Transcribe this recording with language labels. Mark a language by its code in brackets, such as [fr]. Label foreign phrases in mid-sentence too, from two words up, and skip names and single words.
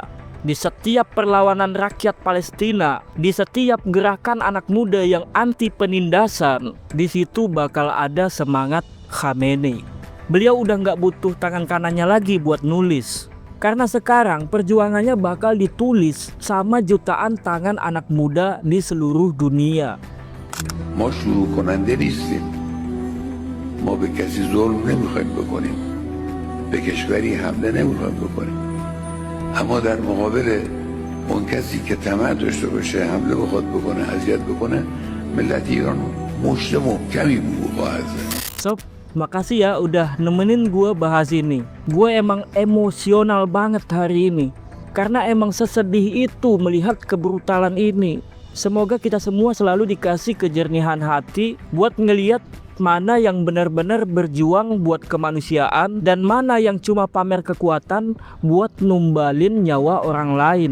[id] Di setiap perlawanan rakyat Palestina, di setiap gerakan anak muda yang anti penindasan, di situ bakal ada semangat Khamenei. Beliau udah nggak butuh tangan kanannya lagi buat nulis. Karena sekarang perjuangannya bakal ditulis sama jutaan tangan anak muda di seluruh dunia. [fa] ما شروع کننده نیستیم. ما به کسی ظلم نمیخوایم بکنیم. به کشوری حمله نمیخوایم بکنیم. اما در مقابل اون کسی که طمع داشته باشه حمله بخواد بکنه، اذیت بکنه، ملت ایران مشت محکمی خواهد زد. [id] Sob, makasih ya udah nemenin gue bahas ini. Gue emang emosional banget hari ini karena emang sesedih itu melihat kebrutalan ini. Semoga kita semua selalu dikasih kejernihan hati buat ngelihat mana yang benar-benar berjuang buat kemanusiaan dan mana yang cuma pamer kekuatan buat numbalin nyawa orang lain.